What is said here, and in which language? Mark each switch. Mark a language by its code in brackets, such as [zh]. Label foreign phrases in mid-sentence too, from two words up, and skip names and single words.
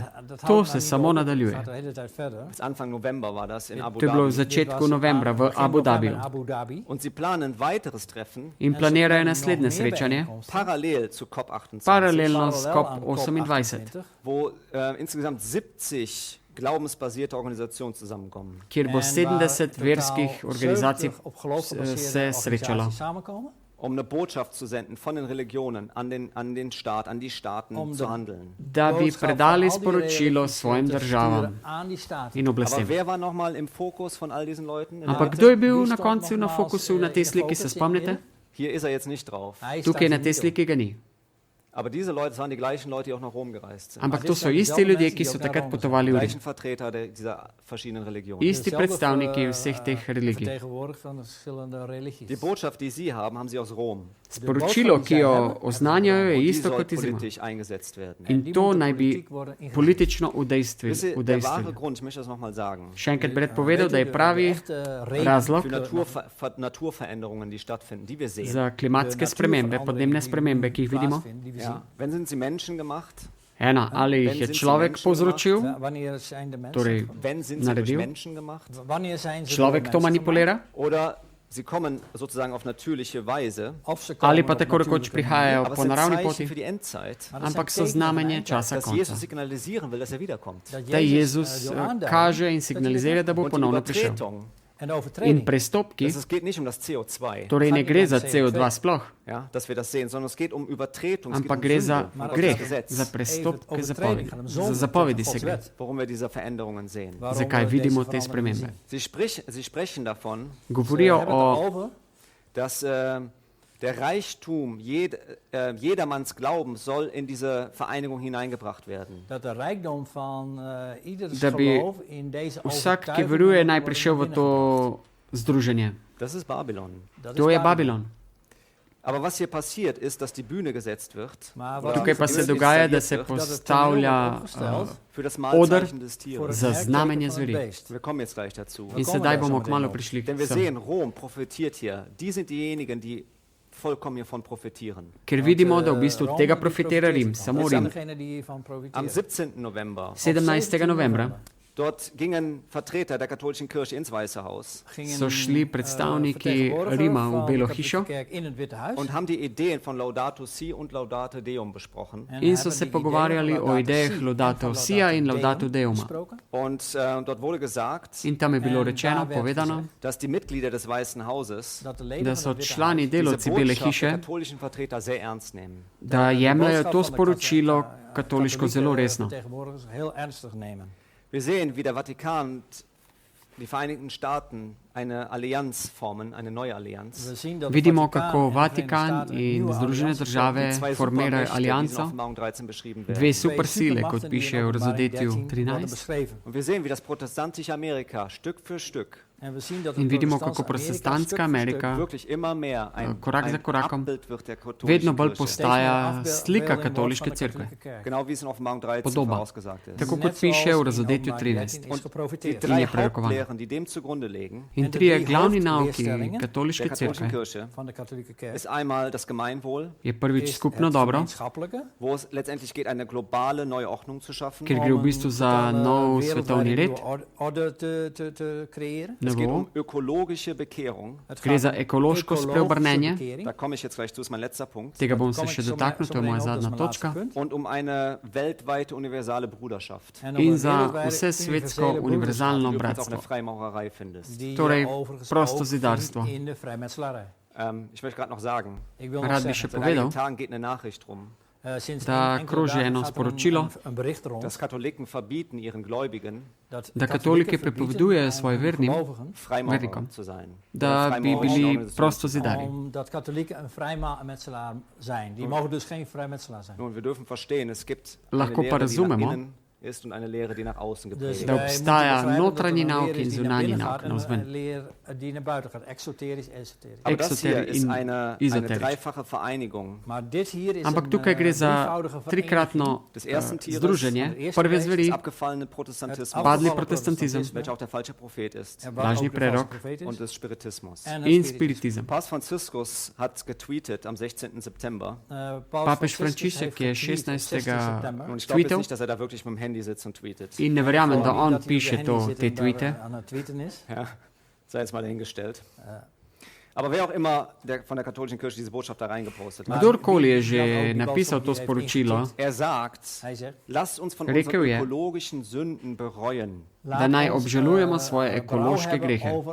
[sl] To se samo nadaljuje. To je bilo v začetku novembra v Abu Dhabiju. In planirajo naslednje srečanje, paralelno s COP28. [de] Wo insgesamt 70 glaubensbasierte Organisationen zusammenkommen. [sl] Kjer bo 70 verskih organizacij se srečalo. [de] eine Botschaft zu senden von den Religionen an den Staat, an die Staaten zu handeln. [sl] Da bi predali sporočilo svojim državam in oblastem. [de] Aber wer war nochmal im Fokus von all diesen Leuten? [sl] Ampak kdo je bil na koncu na fokusu na tej sliki, se spomnite? [de] Hier ist er jetzt nicht drauf. [sl] Tukaj na tej sliki ga ni. [de] Aber diese Leute waren die gleichen Leute, die auch nach Rom gereist sind. [sl] Ampak to so isti ljudje, ki so takrat potovali v [de] Die [sl] Rim. [de] gleichen Vertreter dieser verschiedenen Religionen. [sl] Isti predstavniki vseh teh religij. [de] Die Botschaft, die sie haben sie aus Rom. [sl] Sporočilo, ki jo oznanjajo, je [de] Und die [sl] isto [de] soll [sl] kot iz Rima. [de] politisch eingesetzt werden. [sl] In to naj bi politično [de] Wisst ihr, der wahre [sl] udejstvili. [de] Grund, ich möchte das nochmal sagen, [sl] Še enkrat bi rad povedal, da je pravi razlog [de] für Naturveränderungen, die stattfinden, die wir sehen. [sl] za klimatske spremembe, podnebne spremembe, ki jih vidimo. [de] Ja. Wenn sind sie menschengemacht? [sl] Ena, ali jih je človek povzročil, torej [de] Wenn sind sie durch [sl] naredil, [de] Menschen gemacht? [sl] človek to manipulira, [de] Oder sie kommen sozusagen auf natürliche Weise, [sl] ali pa tako rekoč prihajajo [de] aber es [sl] po [de] sind [sl] naravni [de] Zeichen [sl] poti, [de] für die Endzeit, [sl] ampak so znamenje časa [de] dass [sl] konca. [de] Jesus signalisieren will, dass er wiederkommt. [sl] Da Jezus kaže in signalizira, da bo [de] Und die [sl] ponovno prišel. [de] Übertretung, [sl] In prestopki, [de] es geht nicht um das CO2, [sl] torej ne gre za CO2 sploh, [de] ja, dass wir das sehen, sondern es geht um Übertretung, es geht [sl] ampak [de] um [sl] gre za [de] Sünde, um [sl] greh, [de] das Gesetz, [sl] za prestopke zapovedi. Za zapovedi se gre. [de] worum wir diese Veränderungen sehen. [sl] Zakaj vidimo te spremembe? [de] Sie sprechen davon, [sl] Govorijo o [de] dass der Reichtum jedermanns Glauben soll in diese Vereinigung hineingebracht werden. [sl] da bi vsak, ki veruje, naj prišel v to združenje. [de] Das ist Babylon. [sl] To je Babilon. [de] Aber was hier passiert, ist, dass die Bühne gesetzt wird [sl] Tukaj pa se dogaja, da se postavlja [de] für das oder Malzeichen des Tieres. [sl] za znamenje zveri. [de] Wir kommen jetzt gleich dazu. [sl] In sedaj bomo kmalo prišli [de] Denn wir [sl] k [de] sehen, Rom profitiert hier. Die sind diejenigen, die vollkommen hiervon profitieren. [sl] Ker vidimo, da v bistvu od tega profitira Rim, samo Rim. [de] Am 17. November, [sl] 17. novembra [de] dort gingen Vertreter der katholischen Kirche ins Weiße Haus [sl] so šli predstavniki Rima v Belo hišo [de] und haben die Ideen von Laudato Si und Laudate Deum besprochen. [sl] in so se pogovarjali o idejah Laudato Sia in Laudato Deuma. [de] Und dort wurde gesagt, [sl] In tam je bilo rečeno, povedano, [de] dass die Mitglieder des Weißen Hauses [sl] da so člani [de] diese [sl] delavci Bele [de] Botschaft der [sl] hiše, [de] katholischen Vertreter sehr ernst nehmen. [sl] da jemljajo to sporočilo katoliško zelo resno. [de] Wir sehen, wie der Vatikan und die Vereinigten Staaten eine Allianz formen, eine neue Allianz. [sl] Vidimo, kako Vatikan in Združene države [de] Zwei [sl] formirajo [de] Supermächte, die in [sl] alianco, [de] Offenbarung 13 beschrieben werden. [sl] dve supersile, kot piše v razodetju 13. [de] Und wir sehen, wie das protestantische Amerika Stück für Stück [sl] In vidimo, kako protestantska Amerika [de] wirklich immer mehr [sl] korak za korakom [de] Abbild wird der katholischen [sl] vedno bolj [de] Kirche. [sl] postaja slika katoliške cerkve. [de] Genau wie es in Offenbarung 13 [sl] Podoba. [de] vorausgesagt ist. [sl] Tako kot piše v razodetju 13. [de] Die [sl] In [de] drei [sl] je prerokovano. [de] Hauptlehren, die dem zugrunde liegen, [sl] In trije glavni nauki [de] der [sl] katoliške [de] katholischen [sl] cerkve [de] Kirche, ist einmal das Gemeinwohl, [sl] je prvič skupno dobro, [de] wo es letztendlich geht, eine globale neue Ordnung zu schaffen. [sl] ker gre v bistvu za nov svetovni red, [de] Es geht [sl] novo, [de] um ökologische Bekehrung. [sl] gre za ekološko spreobrnenje, [de] Da komme ich jetzt gleich zu, ist mein letzter Punkt. [sl] tega bom se še dotaknil, to je moja zadnja točka, [de] Und um eine weltweite universale Bruderschaft, [sl] in za vse svetsko univerzalno [de] die du übrigens auch in der [sl] bratstvo, [de] Freimaurerei findest. [sl] torej prosto zidarstvo. [de] Ich möchte gerade noch sagen, [sl] Rad bi še [de] seit einigen [sl] povedal, [de] Tagen geht eine Nachricht rum, [sl] da kroži eno sporočilo, [de] dass Katholiken verbieten ihren Gläubigen, [sl] da katoliki prepovedujejo svojim vernim, [de] Freimaurer [sl] Vernikom. [de] zu sein. [sl] da bi bili prosto zidari. [nl] Omdat katholieken een vrijmetselaar zijn. Die mogen dus geen vrijmetselaar zijn. [de] Nun, wir dürfen verstehen, es gibt eine [sl] Lahko pa [de] Lehre, die nach [sl] razumemo, [de] innen ist und eine Lehre, die nach außen [nl] Dus [de] geprägt [sl] da [de] ist. [sl] obstaja notranji nauk in zunanji nauk [nl] en [sl] navzven. [nl] een leer die naar buiten gaat. Exoterisch, esoterisch. [de] Aber das hier [sl] Exoterisch [de] ist [sl] in [de] eine [sl] esoterisch. [de] dreifache Vereinigung [nl] Maar dit hier is [sl] Ampak [nl] een [sl] tukaj gre za [nl] drievoudige [sl] trikratno [de] des ersten Tieres, [sl] združenje prve zveri, [de] des abgefallenen Protestantismus, [sl] padli protestantizem, [de] welcher auch der falsche Prophet ist, [sl] lažni prerok [de] und des Spiritismus. [sl] in spiritizem. [de] Papst Franziskus hat getweetet am 16. September. [sl] Papež Frančišek je 16. [de] Und ich glaube jetzt [sl] tweetal [de] nicht, dass er da wirklich mit dem Handy sitzt und tweetet. [sl] in ne verjamem, da on piše te tweete. [de] Ja, sei jetzt mal dahingestellt. [sl] Kdorkoli je že napisal to sporočilo, rekel je, da naj obžalujemo svoje ekološke grehe.